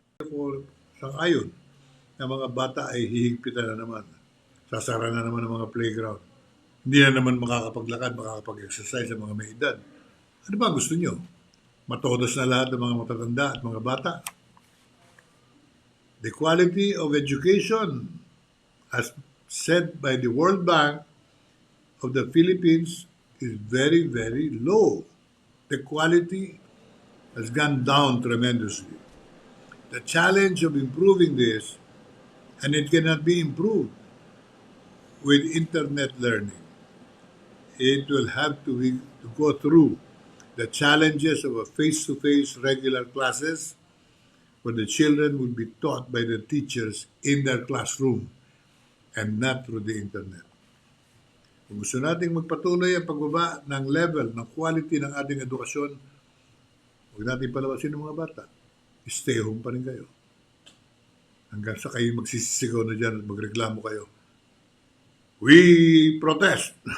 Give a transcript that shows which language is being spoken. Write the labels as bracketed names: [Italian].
[Filipino] Ako sang-ayon na mga bata ay hihigpitan na naman. Sasara na naman ang mga playground. Hindi na naman makakapaglakad, makakapag-exercise ang mga may edad. Ano ba gusto nyo? Matodos na lahat ng mga matatanda at mga bata. [English] The quality of education, as said by the World Bank of the Philippines, is very, very low. The quality has gone down tremendously. The challenge of improving this, and it cannot be improved with internet learning. It will have to go through the challenges of a face-to-face regular classes where the children will be taught by the teachers in their classroom and not through the internet. [Filipino] Kung gusto nating magpatuloy ang pagbaba ng level, ng quality ng ating edukasyon, huwag natin palawasin ng mga bata. [English] Stay home [Filipino] pa rin kayo. Hanggang sa kayo magsisisigaw na dyan at magreklamo kayo. [English] We protest!